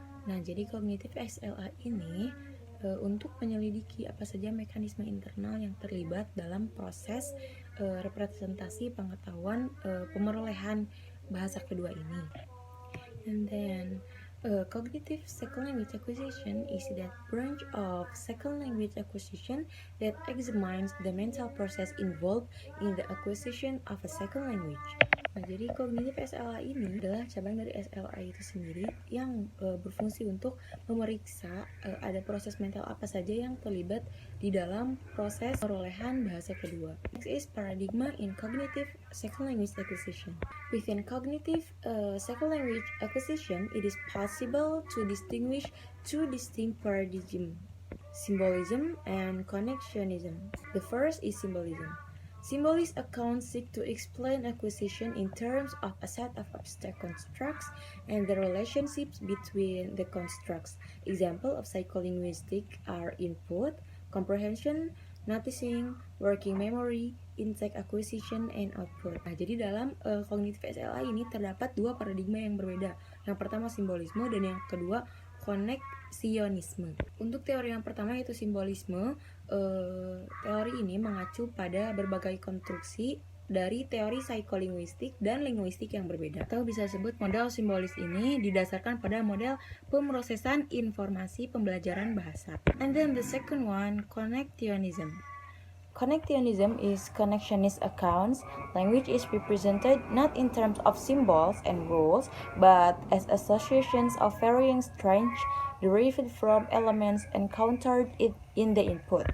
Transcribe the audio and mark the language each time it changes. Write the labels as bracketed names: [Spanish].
[Indonesian] Nah, jadi kognitif SLA ini untuk menyelidiki apa saja mekanisme internal yang terlibat dalam proses representasi pengetahuan pemerolehan bahasa kedua ini. [English] And then cognitive second language acquisition is that branch of second language acquisition that examines the mental process involved in the acquisition of a second language. [Indonesian] Nah, jadi kognitif SLA ini adalah cabang dari SLA itu sendiri yang berfungsi untuk memeriksa ada proses mental apa saja yang terlibat di dalam proses perolehan bahasa kedua. [English] Next is paradigma in cognitive second language acquisition. Within cognitive second language acquisition, it is possible to distinguish two distinct paradigms, symbolism and connectionism. The first is symbolism. Symbolist accounts seek to explain acquisition in terms of a set of abstract constructs and the relationships between the constructs. Example of psycholinguistic are input, comprehension, noticing, working memory, insight acquisition, and output. [Indonesian] Nah, jadi dalam kognitif SLA ini terdapat dua paradigma yang berbeda. Yang pertama simbolisme dan yang kedua koneksionisme. Untuk teori yang pertama yaitu simbolisme, teori ini mengacu pada berbagai konstruksi dari teori psikolinguistik dan linguistik yang berbeda. Atau bisa disebut model simbolis ini didasarkan pada model pemrosesan informasi pembelajaran bahasa. [English] And then the second one, connectionism. Connectionism is connectionist accounts. Language is represented not in terms of symbols and rules, but as associations of varying strength derived from elements encountered in the input.